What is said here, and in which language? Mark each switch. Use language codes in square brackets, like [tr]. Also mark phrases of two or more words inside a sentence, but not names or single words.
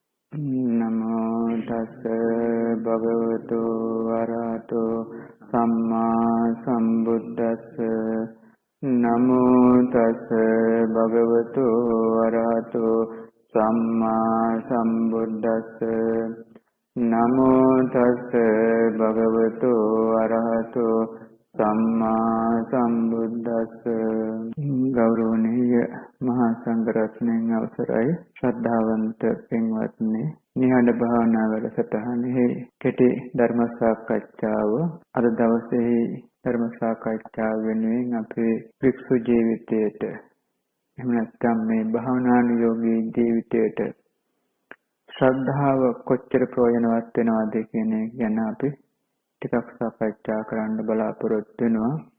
[pi] නමෝ තස්ස භගවතු වරහතෝ සම්මා සම්බුද්දස්ස නමෝ තස්ස භගවතු වරහතෝ සම්මා සම්බුද්දස්ස නමෝ තස්ස භගවතු වරහතෝ සම්මා සම්බුද්දස්ස [si] ගෞරවනීය මහා සංඝරත්නයන් අවසරයි ශ්‍රද්ධාවන්ත පින්වත්නි නිහඬ භාවනා වැඩසටහනේ කෙටි ධර්ම සාකච්ඡාව අද දවසේ ධර්ම සාකච්ඡාව වෙනුවෙන් අපේ වික්ෂු ජීවිතයට එහෙම නැත්නම් මේ භාවනානුයෝගී ජීවිතයට ශ්‍රද්ධාව කොච්චර ප්‍රයෝජනවත් වෙනවද කියන එක ගැන අපි ටිකක් සාකච්ඡා කරන්න බලාපොරොත්තු වෙනවා.